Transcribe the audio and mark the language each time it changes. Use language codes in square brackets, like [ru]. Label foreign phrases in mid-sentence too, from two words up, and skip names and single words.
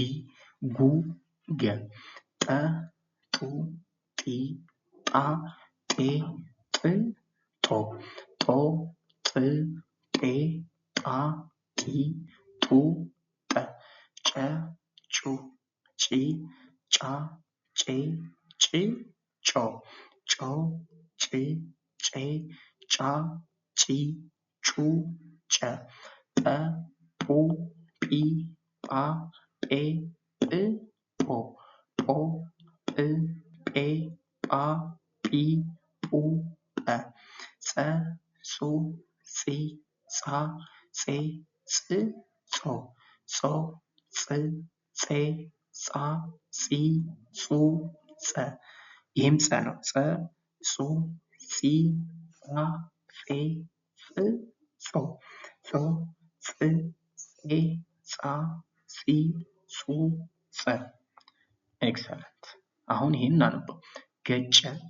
[am] ጉ ገ ጠ ጡ ጢ ጣ ጤ ጥ ጦ ጦ ጥ ጤ ጣ ጢ ጡ ጠ ጨ ጩ ጪ ጫ ጬ ጭ ጮ ጮ ጭ ጬ ጫ ጪ ጩ ጨ ጰ ጱ ጲ ጳ ጴ ጵ ጶ ጶ ጵ ጴ ጳ ጲ ጱ ጰ ጸ ጹ ጺ ጻ ጼ ጽ ጾ ጾ ጽ ጼ ጻ ጺ ጹ ጸ ይህም ጸ ነው። ጸ ጹ ጺ ጻ ጼ ጽ ጾ ጾ ጽ ጼ ጻ ጺ ጹ ጸ ኤክሰለንት። አሁን ይሄን እናነበው። ገጨ